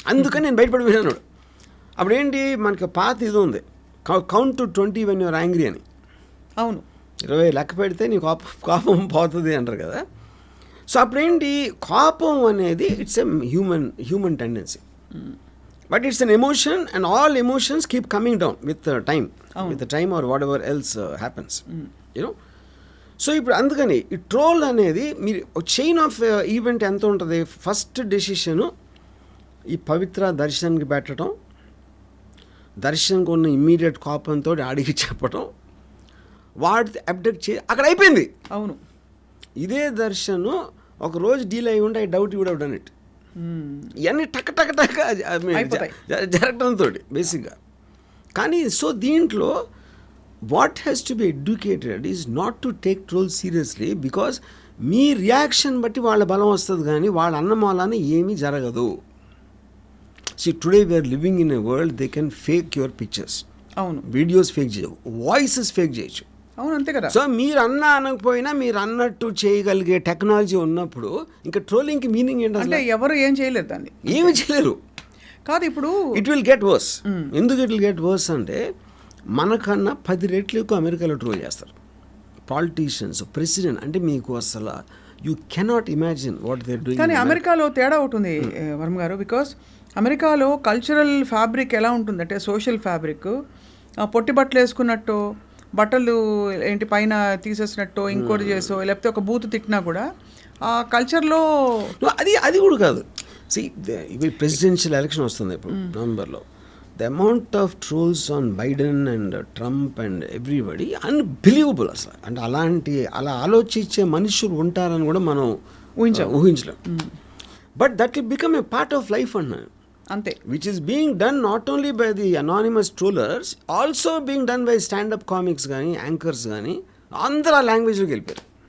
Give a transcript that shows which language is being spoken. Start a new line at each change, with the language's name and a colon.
Telugu: అందుకని నేను బయటపడిపోయినాడు. అప్పుడేంటి, మనకి పాత ఇది ఉంది,
English: count to 20 when you're angry
Telugu: అని. అవును, 20 లెక్క పెడితే నీ కోపం పోతుంది అంటారు కదా. సో అప్పుడేంటి, కోపం అనేది
English: It's a human tendency. But it's an emotion, and all emotions keep coming down with time. With the time or whatever else happens. You know.
Telugu: So ఇప్పుడు అందుకని ఈ ట్రోల్ అనేది మీరు చైన్ ఆఫ్ ఈవెంట్ ఎంత ఉంటుంది. ఫస్ట్ డెసిషను ఈ పవిత్ర దర్శన్కి పెట్టడం, దర్శన్కి ఉన్న ఇమ్మీడియట్ కోపంతో ఆడికి చెప్పడం, వాడి అబ్డక్ట్ అక్కడ అయిపోయింది. అవును. ఇదే దర్శను ఒక రోజు డీల్ అయి ఉంటే
English: I doubt would have done it.
Telugu: ఇవన్నీ టక్ టక్ టక్ జరగడంతో బేసిక్గా. కానీ సో దీంట్లో
English: what has to be educated is not to take trolls seriously, because
Telugu: మీ reaction బట్టి వాళ్ళ బలం వస్తుంది, కానీ వాళ్ళ అన్నమాలని ఏమీ జరగదు.
English: See, today we are living in a world they can fake your pictures.
Telugu: అవును. వీడియోస్ ఫేక్ చేయవు, వాయిసెస్ ఫేక్ చేయొచ్చు. అవును, అంతే కదా. సో మీరు అనకపోయినా మీరు అన్నట్టు చేయగలిగే టెక్నాలజీ ఉన్నప్పుడు ఇంకా ట్రోలింగ్కి మీనింగ్ ఏంటంటే అంటే ఎవరు ఏం చేయలేరు దాన్ని, ఏమి చేయలేరు. కాదు ఇప్పుడు
English: It will get worse.
Telugu: ఎందుకు
English: it will get worse
Telugu: అంటే మనకన్నా 10 రెట్లు ఎక్కువ అమెరికాలో ట్రోల్ చేస్తారు పాలిటీషియన్స్, ప్రెసిడెంట్. అంటే మీకు అసలు
English: You cannot imagine what they doing.
Telugu: కానీ అమెరికాలో తేడా ఉంటుంది వర్మ గారు. బికాస్ అమెరికాలో కల్చరల్ ఫ్యాబ్రిక్ ఎలా ఉంటుందంటే సోషల్ ఫ్యాబ్రిక్, పొట్టి బట్టలు వేసుకున్నట్టు, బట్టలు ఏంటి పైన తీసేసినట్టు, ఇంకోటి చేసో, లేకపోతే ఒక బూత్ తిట్టినా కూడా ఆ కల్చర్లో అది కూడా కాదు. సి ఇవి ప్రెసిడెన్షియల్ ఎలక్షన్ వస్తుంది ఇప్పుడు నవంబర్లో.
English: The amount of trolls on Biden and Trump and everybody unbelievable అసలు.
Telugu: అంటే అలా ఆలోచించే మనుషులు ఉంటారని కూడా మనం ఊహించలేం.
English: But that will become a part of life అన్నాను.
Telugu: అంతే.
English: which is being done not only by the anonymous trollers, also being done by standup comics
Telugu: కానీ యాంకర్స్ కానీ అందరూ ఆ లాంగ్వేజ్లోకి వెళ్ళిపోయారు.